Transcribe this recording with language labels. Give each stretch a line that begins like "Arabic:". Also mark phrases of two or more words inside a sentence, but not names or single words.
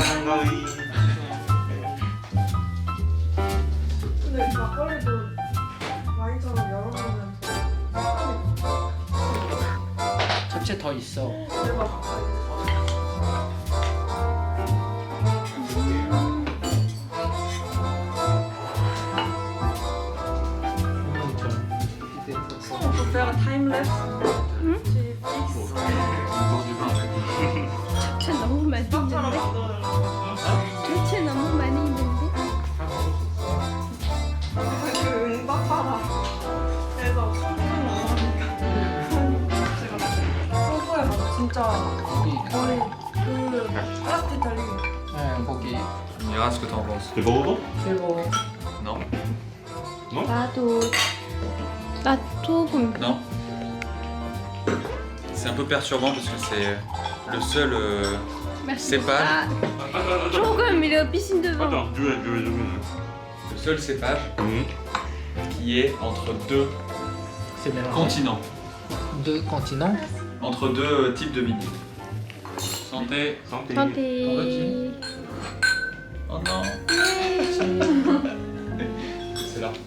Korean: 가위. 근데 막걸리도 와인처럼 여러 명은 잡채 더 있어. 내가 막걸리.
French: On peut faire un
English: time lapse.
Korean: 잡채 너무 많이 있는데? 잡채 너무 많이 있는데? 그 응답하라. 그래서 소금 넣으니까 제가 소스에 막 진짜 고기. 거의 그 플라스틱 달린 거. 네, 고기.
French: Mira ce que t'en penses. C'est bon, bon?
Korean: 그리고
French: Non.
Korean: 나도 조금
French: Non. C'est un peu perturbant parce que c'est le seul merci. cépage.
Korean: 아, 조금
French: il est au piscine de vin. Attends, je vais. Le seul cépage Mhm. qui est entre deux c'est mélangé. continents, Deux continents. entre deux types de vignes. Santé. Santé. santé. Oh non. C'est là.